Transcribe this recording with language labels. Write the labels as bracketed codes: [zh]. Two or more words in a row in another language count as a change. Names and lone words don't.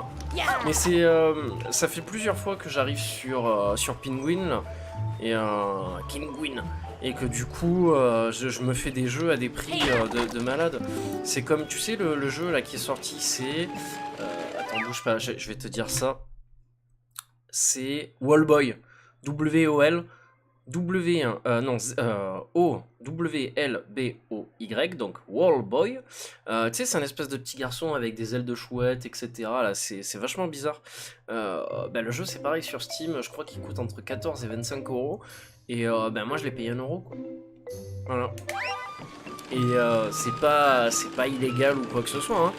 [fr] Mais ça fait plusieurs fois que j'arrive sur Penguin là, et Kinguin, et que du coup je me fais des jeux à des prix de malade. C'est comme tu sais le jeu là qui est sorti, c'est attends, bouge pas, je vais te dire ça. C'est Wallboy. W-O-L W1, O-W-L-B-O-Y, donc Wallboy. Tu sais, c'est un espèce de petit garçon avec des ailes de chouette, etc. Là, c'est vachement bizarre. Le jeu, c'est pareil sur Steam, je crois qu'il coûte entre 14 et 25€. Et moi, je l'ai payé 1€, quoi. Voilà. Et c'est pas illégal ou quoi que ce soit, hein.